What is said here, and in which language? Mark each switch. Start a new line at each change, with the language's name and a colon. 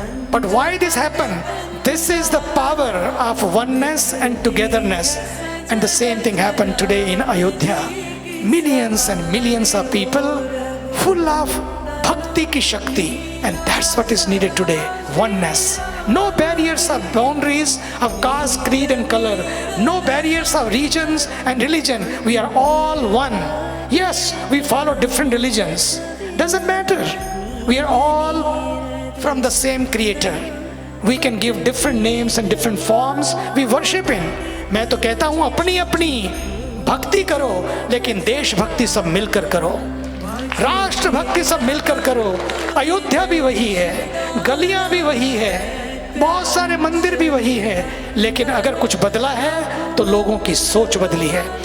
English: But why this happen? This is the power of oneness and togetherness, and the same thing happen today in Ayodhya. Millions and millions of people full of
Hindi: भक्ति की शक्ति,
English: And that's what is needed today, oneness. No barriers of boundaries of caste, creed and color. No barriers of regions and religion. We are all one. Yes, we follow different religions. Doesn't matter. We are all from the same creator. We can give different names and different forms. We worship him.
Hindi: मैं तो कहता हूँ अपनी अपनी भक्ति करो, लेकिन देश भक्ति सब मिलकर करो, राष्ट्र भक्ति सब मिलकर करो। अयोध्या भी वही है, गलियां भी वही है, बहुत सारे मंदिर भी वही है, लेकिन अगर कुछ बदला है तो लोगों की सोच बदली है।